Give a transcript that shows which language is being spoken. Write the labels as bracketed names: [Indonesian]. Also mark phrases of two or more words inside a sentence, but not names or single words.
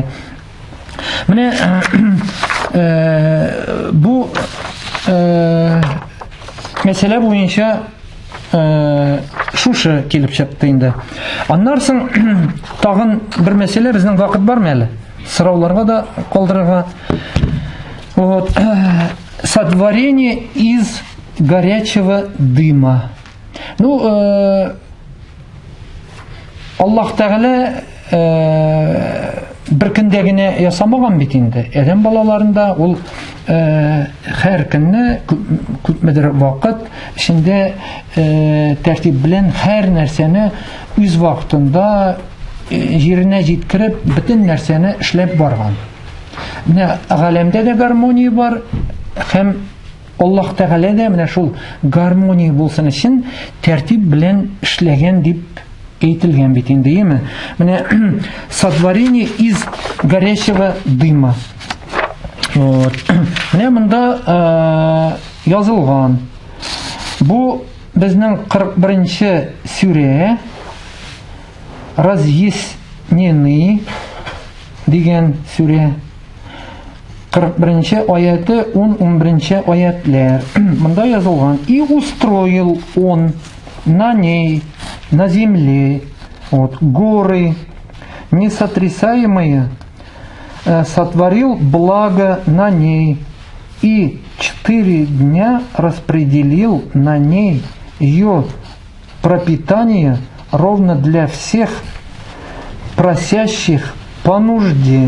[Tatar] Менә бу мәсьәлә буенча шушы килеп чыкты инде. Аннан соң тагын бер мәсьәлә, безнең вакыт бармы әле? Сорауларга да калдырырга. [Russian] Вот. Сотворение из горячего дыма. Ну, [Tatar] Аллаһ Тәгалә бер көндә генә ясамаган бит инде. Адәм балаларында ул һәр көнне күпмедер вакыт эчендә тәртип белән һәр нәрсәне үз вакытында җиренә җиткереп, бөтен нәрсәне эшләп барган. Менә галәмдә дә гармония бар, һәм Аллаһ Тәгалә дә менә шул гармония булсын өчен тәртип белән эшләгән дип әйтелгән бит инде, име? [Russian] Менә сотворение из горячего дыма. Вот. [Tatar] Менә монда язылган. Бу безнең 41-нче сүрә, разъяснены дигән сүрә. 41-нче аяты, 11-нче аятлар. Монда язылган: [Russian] «И устроил он на ней, на земле, вот, горы несотрясаемые, сотворил благо на ней, и 4 дня распределил на ней ее пропитание ровно для всех просящих по нужде.